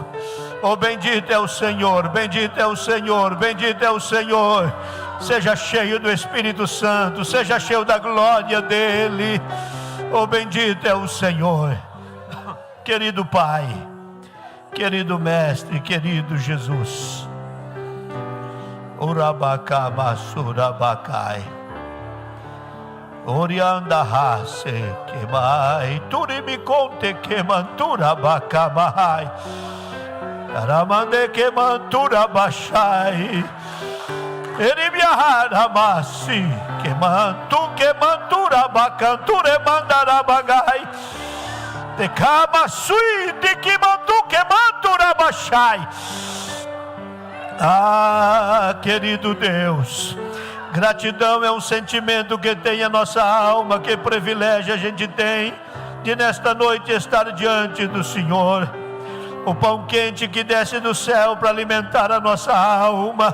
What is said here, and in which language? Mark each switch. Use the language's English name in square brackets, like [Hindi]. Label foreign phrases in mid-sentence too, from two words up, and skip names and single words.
[Portuguese] Oh, bendito é o Senhor, bendito é o Senhor, bendito é o Senhor. Seja cheio do Espírito Santo, seja cheio da glória dEle. Oh, bendito é o Senhor. Querido Pai, querido Mestre, querido Jesus. Urabacabassurabacai, Orianda Hase Kemai, Turimi Conte Kemantura Bacamai, Aramande Kemantura Bachai, Eribiahara Masi Kemantu Kemantura Bacanture Mandarabagai, Tecabasui de Kemantu Kemantura Bachai. Ah, querido Deus, gratidão é um sentimento que tem a nossa alma. Que privilégio a gente tem de nesta noite estar diante do Senhor. O pão quente que desce do céu para alimentar a nossa alma.